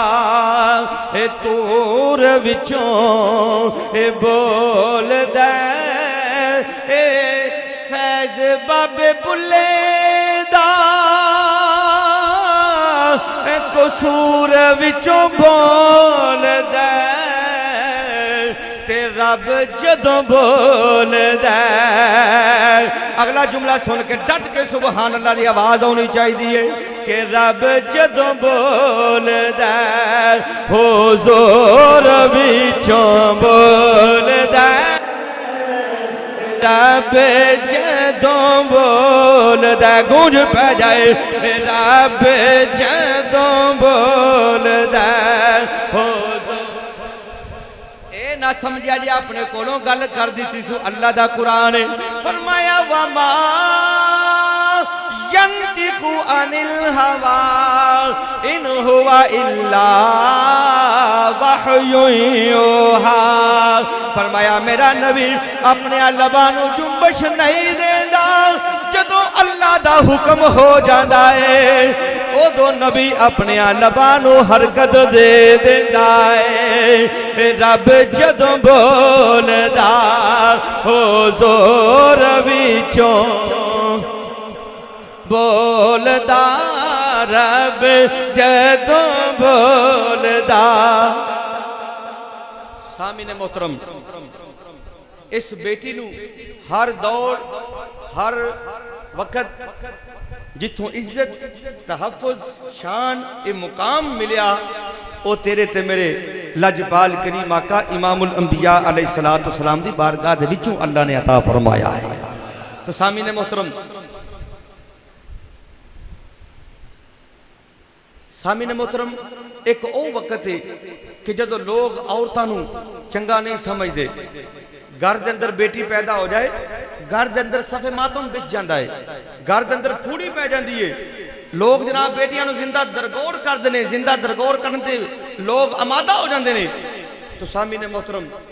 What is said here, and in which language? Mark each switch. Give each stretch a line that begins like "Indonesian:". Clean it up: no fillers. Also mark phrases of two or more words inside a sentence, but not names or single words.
Punjabi: تور وچوں بول دے فیض باب بلے دا قصور وچوں بول دے تے رب جدوں بول دے اگلا جملہ سن کے ڈٹ کے سبحان اللہ دی آواز ہونی چاہیے کہ رب جدوں بول دے حضور وچوں بولدا رب جدوں بولدا گونج پہ جائے رب جدوں بولدا اے نہ سمجھا جی اپنے کولوں گل کر دیتی سو اللہ دا قرآن فرمایا وما
Arabic: ينطق عن الهوى إن هو إلا وحي يوحى
Punjabi: فرمایا میرا نبی اپنے لبانوں جنبش نہیں دیندا جدوں اللہ دا حکم ہو جاندا ہے او دو نبی اپنے لبانوں حرکت دے دیندا ہے رب جدوں بولدا حضور وچوں بولدا رب جدوں بولدا سامعین محترم اس بیٹی نو ہر دور ہر وقت جتوں عزت تحفظ شان اے مقام ملیا او تیرے تے میرے لجپال کریم آقا امام الانبیاء علیہ السلام دی بارگاہ دے وچوں اللہ نے عطا فرمایا ہے تو سامعین محترم سامعین محترم ایک او وقت ہے کہ جدو لوگ عورتاں نو چنگا نہیں سمجھ دے گھر دے اندر بیٹی پیدا ہو جائے گھر دے اندر صفے ماتم بچ جاندا ہے گھر دے اندر پھوڑی پہ جاندی ہے لوگ جناب بیٹیاں نو زندہ درگور کر دینے زندہ درگور کرن تے لوگ آمادہ ہو جاندے نے تو سامعین محترم